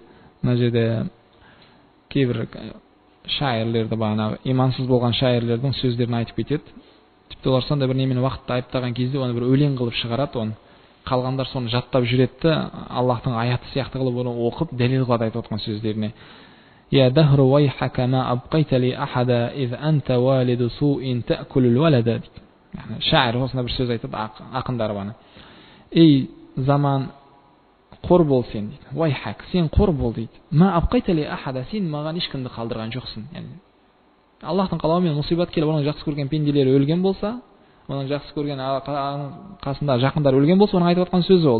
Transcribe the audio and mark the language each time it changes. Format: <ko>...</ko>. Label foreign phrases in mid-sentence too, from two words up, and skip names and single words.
<kk>Мына жерде кейбір шайырлерді, бағана имансыз болған шайырлердің сөздерін айтып кетеді. Тіпті олар сонда бір немен уақытты айыптаған кезде оны бір өлең қылып шығарады, оны қалғандар соны жаттап жүретті, Аллахтың аяты сияқты қылып оны оқып, дәлел қылады айтып отқан сөздеріне.</kk> <ar>يَا دَهْرُ وَيْحَكَ مَا أَبْقَيْتَ لِي أَحَدًا إِذْ أَنْتَ وَالِدُ سُوءٍ تَأْكُلُ الْوَلَدَا.</ar> <kk>Шайыр осында бір сөз айтады, ақындар баны. Ей заман, қор бол сен дейді. Вайхак, сен қор бол дейді.</kk> <ar>مَا أَبْقَيْتَ لِي أَحَدًا,</ar> <kk>сен маған ешкімді қалдырған жоқсың. Аллахтың қалауымен мұсибат келіп, оның жақсы көрген пенделері өлген болса, оның жақсы көрген қасында жақындар өлген болса, оның айтып отқан сөзі ол.</kk>